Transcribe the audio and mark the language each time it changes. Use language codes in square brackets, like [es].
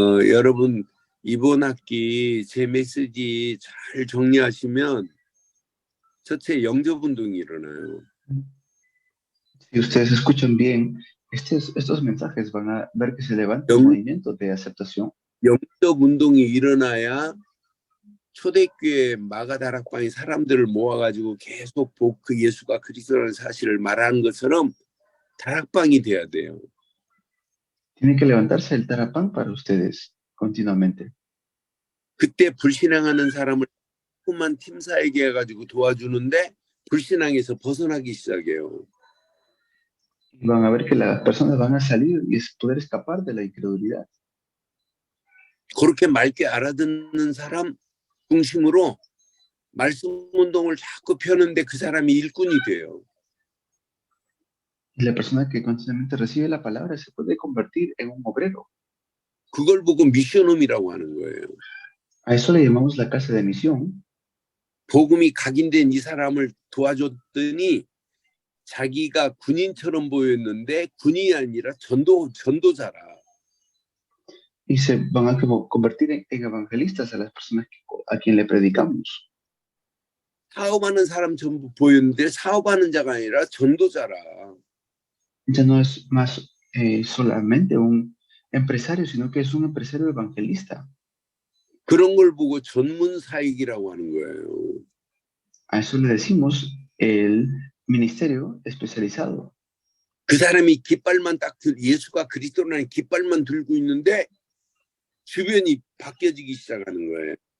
[ko] 여러분 이번 학기 제 메시지 잘 정리하시면 첫째 영접 운동이 일어나요. [es] Si ustedes escuchan bien, estos mensajes van a ver que se levanta un movimiento de aceptación. [ko] 영접 운동이 일어나야 초대교회 마가다락방의 사람들을 모아가지고 계속 그 예수가 그리스도라는 사실을 말하는 것처럼 다락방이 돼야 돼요. [es] Tiene que levantarse el tarapán para ustedes continuamente. [ko] 그때 불신앙하는 사람을 조금만 팀사에게 해가지고 도와주는데 불신앙에서 벗어나기 시작해요. [es] Van a ver que las personas van a salir y poder escapar de la incredulidad. [ko] 그렇게 맑게 알아듣는 사람 중심으로 말씀 운동을 자꾸 펴는데 그 사람이 일꾼이 돼요. [es] Y la persona que constantemente recibe la palabra se puede convertir en un obrero. [ko] 그걸 보고 미션홈이라고 하는 거예요. [es] A eso le llamamos la casa de misión. [ko] 복음이 각인된 이 사람을 도와줬더니 자기가 군인처럼 보였는데 군인이 아니라 전도자라. [es] Y se van a convertir en evangelistas a las personas a quien le predicamos. [ko] 사업하는 사람 전부 보였는데 사업하는 자가 아니라 전도자라. [es] Ya no es más solamente un empresario, sino que es un empresario evangelista. [ko] 그런 걸 보고 전문 사역이라고 하는 거예요. [es] A eso le decimos el ministerio especializado. [ko] 그 사람이 깃발만 예수가 그리스도라는 깃발만 들고 있는데 주변이 바뀌어지기 시작하는 거예요.